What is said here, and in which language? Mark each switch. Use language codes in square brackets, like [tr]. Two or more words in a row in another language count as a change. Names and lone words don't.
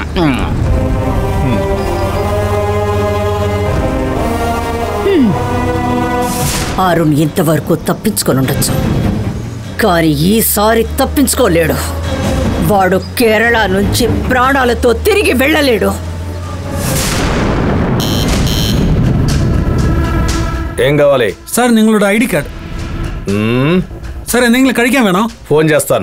[te] అరుణ్ ఇంతవరకు తప్పించుకొని ఉండొచ్చు, కానీ ఈసారి తప్పించుకోలేడు. వాడు కేరళ నుంచి ప్రాణాలతో తిరిగి వెళ్ళలేడు. ఏం కావాలి [ml] സാർ നിങ്ങളുടെ [en] ID card. [ml] സാർ എന്തെങ്കിലും കഴിക്കാൻ വേണോ? [te] ఫోన్ చేస్తాను.